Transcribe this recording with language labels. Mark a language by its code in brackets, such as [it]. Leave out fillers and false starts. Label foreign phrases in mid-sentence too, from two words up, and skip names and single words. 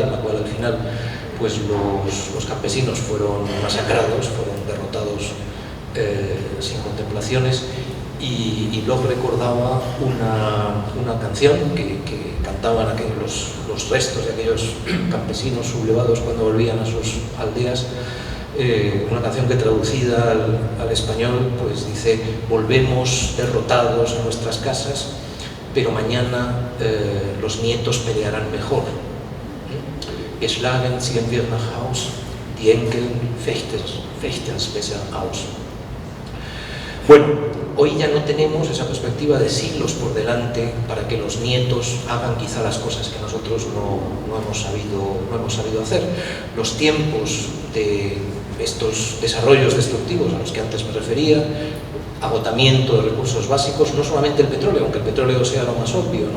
[es] en la cual al final pues los campesinos fueron masacrados, fueron derrotados sin contemplaciones, y Bloch recordaba una canción que cantaban los restos de aquellos campesinos sublevados cuando volvían a sus aldeas, una canción que traducida al español pues dice: volvemos derrotados a nuestras casas, pero mañana los nietos pelearán mejor. [de] Geschlagen ziehen wir nach Haus, die Enkel fechten's besser aus. [es] Bueno, hoy ya no tenemos esa perspectiva de siglos por delante para que los nietos hagan quizá las cosas que nosotros no hemos sabido hacer. Los tiempos de estos desarrollos destructivos a los que antes me refería, agotamiento de recursos básicos, no solamente el petróleo, aunque el petróleo sea lo más obvio, ¿no?